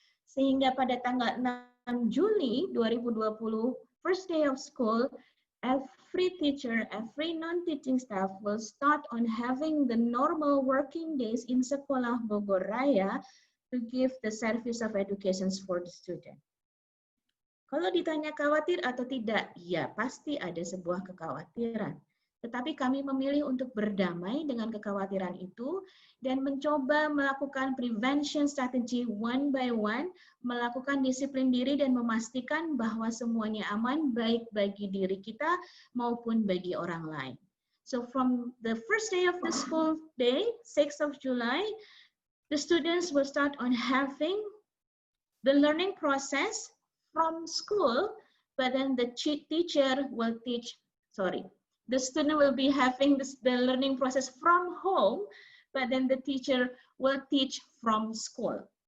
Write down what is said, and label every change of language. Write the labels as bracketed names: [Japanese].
[Indonesian] Sehingga pada tanggal 6 Juli 2020, [English] first day of school, every teacher, every non-teaching staff will start on having the normal working days in Sekolah Bogoraya to give the service of education for the student. [Indonesian] Kalau ditanya khawatir atau tidak, ya pasti ada sebuah kekhawatiran. Tetapi kami memilih untuk berdamai dengan kekhawatiran itu dan mencoba melakukan [English] prevention strategy one by one, [Indonesian] melakukan disiplin diri dan memastikan bahwa semuanya aman baik bagi diri kita maupun bagi orang lain. [English] So from the first day of the school day, 6th of July, the students will start on having the learning process from school, but then the teacher will teach, the student will be having the learning process from home, but then the teacher will teach from school.